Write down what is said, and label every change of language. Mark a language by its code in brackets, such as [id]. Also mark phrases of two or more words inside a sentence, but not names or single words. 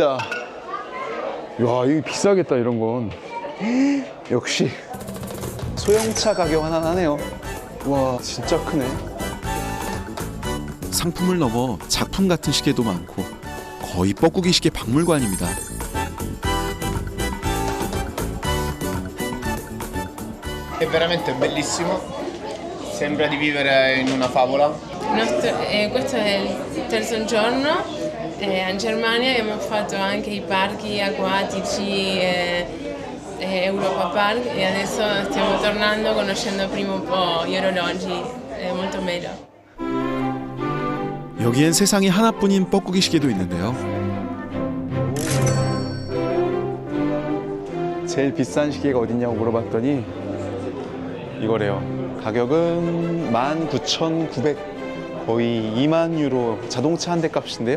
[ko] 야, 이거 비싸겠다, 이런 건. 역시 소형차 가격 하나 하네요. 와, 진짜 크네. 상품을 넘어 작품 같은 시계도 많고 거의 뻐꾸기 시계 박물관입니다. [it] È veramente bellissimo, sembra di vivere in una favola. Questo è il terzo giorno in Germania, abbiamo fatto anche i parchi acquatici Europa Park e adesso stiamo tornando conoscendo prima un po' gli orologi, è molto bello. [ko] 여기엔 세상에 하나뿐인 뻐꾸기 시계도 있는데요. 제일 비싼 시계가 어딨냐고 물어봤더니 이거래요. 가격은 19,900, 거의 2만 유로, 자동차 한 대 값인데요.